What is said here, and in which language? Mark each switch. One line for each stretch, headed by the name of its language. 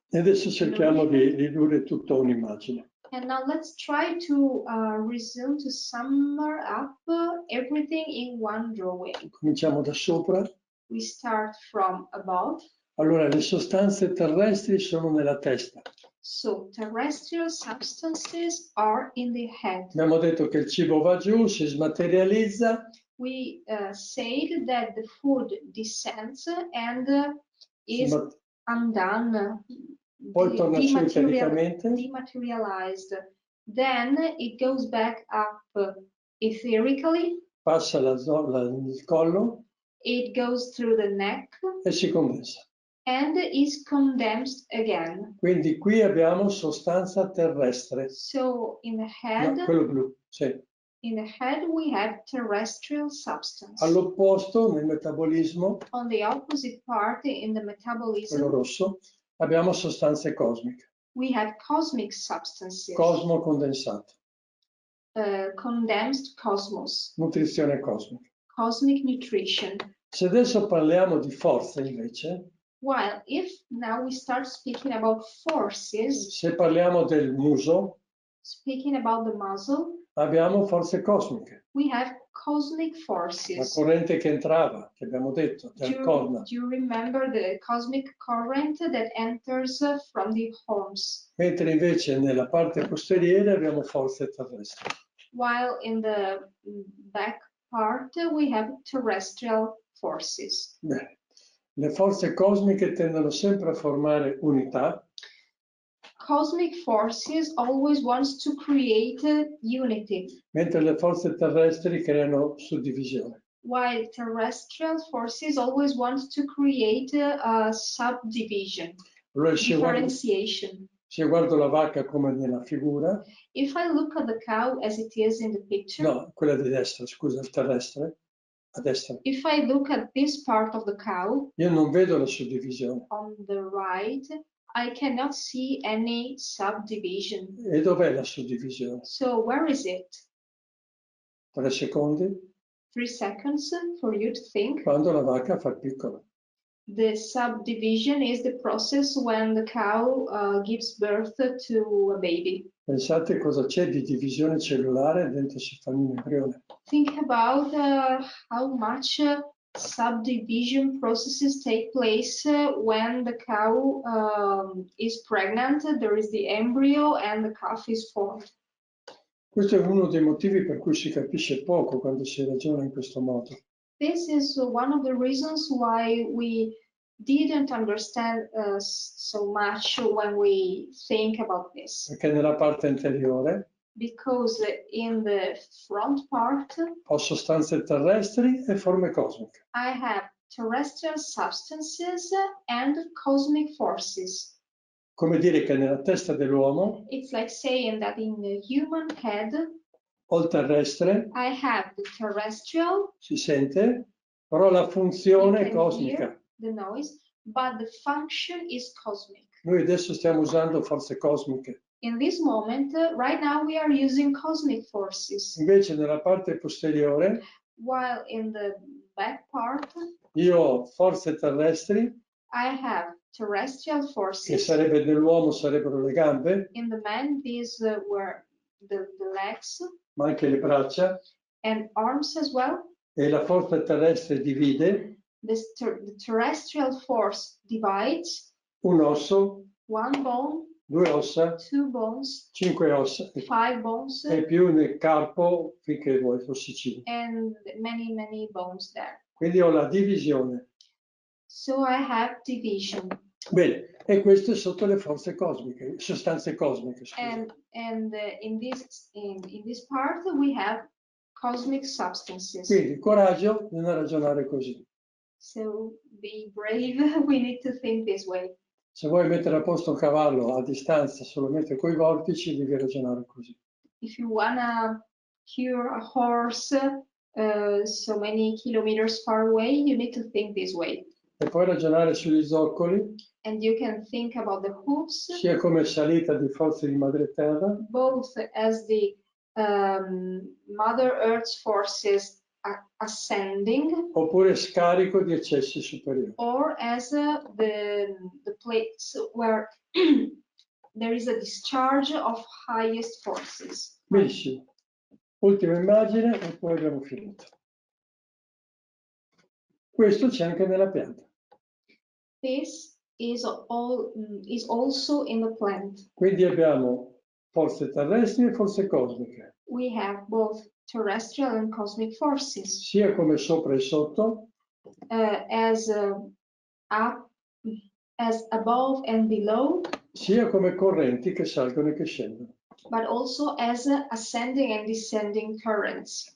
Italian: E adesso cerchiamo di ridurre tutto a un'immagine.
English: And now let's try to resume to sum up everything in one drawing.
Italian: Cominciamo da sopra.
English: We start from above.
Italian: Allora, le sostanze terrestri sono nella testa.
English: So terrestrial substances are in the head.
Italian: Abbiamo detto che il cibo va giù, si smaterializza.
English: We said that the food descends and is undone,
Italian: Poi torna su etericamente.
English: dematerialized. Then it goes back up etherically.
Italian: Passa il collo.
English: It goes through the neck.
Italian: E si condensa.
English: And is condensed again.
Italian: Quindi qui abbiamo sostanza terrestre.
English: So in the head,
Italian: No, quello blu, sì.
English: in the head we have terrestrial substance.
Italian: All'opposto, nel metabolismo,
English: On the opposite part, in the
Italian: quello
English: metabolism,
Italian: rosso, abbiamo sostanze cosmiche.
English: we have cosmic substances.
Italian: Cosmo condensato.
English: Condensed cosmos.
Italian: Nutrizione cosmica.
English: Cosmic nutrition.
Italian: Se adesso parliamo di forze invece,
English: While if now we start speaking about forces,
Italian: se parliamo del muso,
English: speaking about the muzzle,
Italian: abbiamo forze cosmiche.
English: we have cosmic
Italian: La
English: forces.
Italian: corrente che entrava, che abbiamo detto, dal corna.
English: Do you remember the cosmic current that enters from the horns?
Italian: Mentre invece nella parte posteriore abbiamo forze terrestri.
English: While in the back part we have terrestrial forces.
Italian: Bene. Le forze cosmiche tendono sempre a formare unità.
English: Cosmic forces always wants to create unity,
Italian: Mentre le forze terrestri creano suddivisione.
English: while terrestrial forces always want to create a subdivision,
Italian: Allora,
English: differentiation.
Italian: se guardo la vacca come nella figura,
English: If I look at the cow as it is in the picture,
Italian: no, quella di destra, scusa, il terrestre, a destra,
English: if I look at this part of the cow
Italian: io non vedo la suddivisione.
English: on the right, I cannot see any subdivision.
Italian: E dov'è la suddivisione?
English: So where is it?
Italian: 3 secondi,
English: 3 seconds for you to think.
Italian: quando la vacca fa il piccolo.
English: The subdivision is the process when the cow gives birth to a baby.
Italian: Pensate cosa c'è di divisione cellulare dentro se fanno un embrione.
English: Think about how much subdivision processes take place when the cow is pregnant. There is the embryo and the calf is formed.
Italian: Questo è uno dei motivi per cui si capisce poco quando si ragiona in questo modo.
English: This is one of the reasons why we didn't understand so much when we think about this.
Italian: Perché nella parte anteriore
English: Because in the front part,
Italian: ho sostanze terrestri e forme cosmiche.
English: I have terrestrial substances and cosmic forces.
Italian: Come dire che nella testa dell'uomo
English: It's like saying that in the human head,
Italian: ho il terrestre,
English: I have the terrestrial,
Italian: si sente, però la funzione è
English: you can
Italian: cosmica.
English: hear the noise, but the function is cosmic.
Italian: Noi adesso stiamo usando forze cosmiche.
English: In this moment, right now we are using cosmic forces,
Italian: Invece nella parte posteriore
English: while in the back part,
Italian: io ho forze terrestri,
English: I have terrestrial
Italian: che
English: forces.
Italian: sarebbe nell'uomo sarebbero le gambe,
English: In the man, these were the legs
Italian: ma anche le braccia,
English: and arms as well.
Italian: e la forza terrestre divide
English: The terrestrial force divides
Italian: un osso,
English: one bone,
Italian: 2 ossa,
English: 2 bones,
Italian: 5 ossa
English: 5 bones,
Italian: e più nel carpo finché vuoi ossicino.
English: and many bones there.
Italian: Quindi ho la divisione.
English: So I have division.
Italian: Bene, e questo è sotto le forze cosmiche, sostanze cosmiche. Scusa.
English: And in this part we have cosmic substances.
Italian: Quindi coraggio, bisogna ragionare così.
English: So be brave. We need to think this way.
Italian: Se vuoi mettere a posto un cavallo a distanza solamente coi vortici, devi ragionare così.
English: If you wanna cure a horse so many kilometers far away, you need to think this way.
Italian: E poi ragionare sugli zoccoli,
English: And you can think about the hooves,
Italian: sia come salita di forze di madre terra,
English: both as the Mother Earth's forces ascending,
Italian: oppure scarico di eccessi superiori.
English: or as the place where there is a discharge of highest forces.
Italian: Benissimo. Ultima immagine e poi abbiamo finito. Questo c'è anche nella pianta.
English: This is also in the plant.
Italian: Quindi abbiamo forze terrestri e forze cosmiche,
English: We have both terrestrial and cosmic forces,
Italian: sia come sopra e sotto,
English: as up, as above and below,
Italian: sia come correnti che salgono e che scendono.
English: but also as ascending and descending currents.